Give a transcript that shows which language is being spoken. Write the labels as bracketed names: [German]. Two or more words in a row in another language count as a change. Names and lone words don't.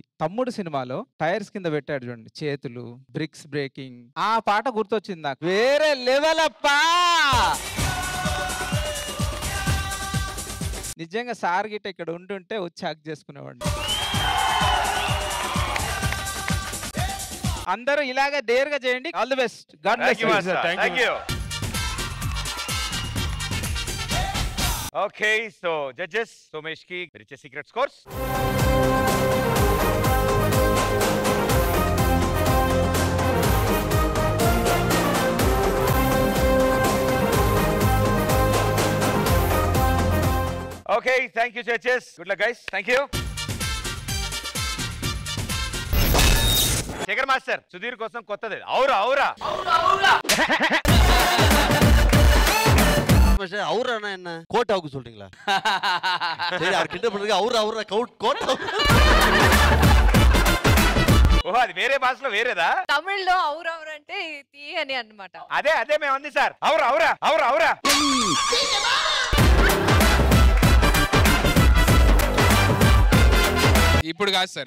[Telugu] తమ్ముడు సినిమాలో టైర్స్ కింద పెట్టాడు చూడండి, చేతులు [English] bricks breaking, [Telugu] ఆ పాట గుర్తొచ్చింది నాకు. వేరే లెవెల్ అప్పా. నిజంగా సార్ గిట్ట ఇక్కడ ఉంటుంటే వచ్చి హక్ చేసుకునేవాడిని. అందరూ ఇలాగా డేర్ గా చేయండి. [English] All the best. God bless you. Thank you. Okay, so judges Somesh ki rich secret scores. Okay, thank you judges. Good luck guys. Thank you. [Telugu] శేఖర్ మాస్టర్, సుధీర్ కోసం కొత్తది ఔరా ఔరా [Tamil] அவுரா என்ன கோட் ஆகு சொல்றீங்களா? சரி அவர் கிட்ட பண்றீங்க அவுரா அவுரா கோட். [Telugu] ఓహో, అది వేరే భాషలో వేరేదా? తమిళ్లో ఔరా ఔరా అంటే తీ అని అన్నమాట. అదే అదే మేము అంది సార్. ఔరా ఔరా ఔరా ఔరా. ఇప్పుడు కాదు సార్,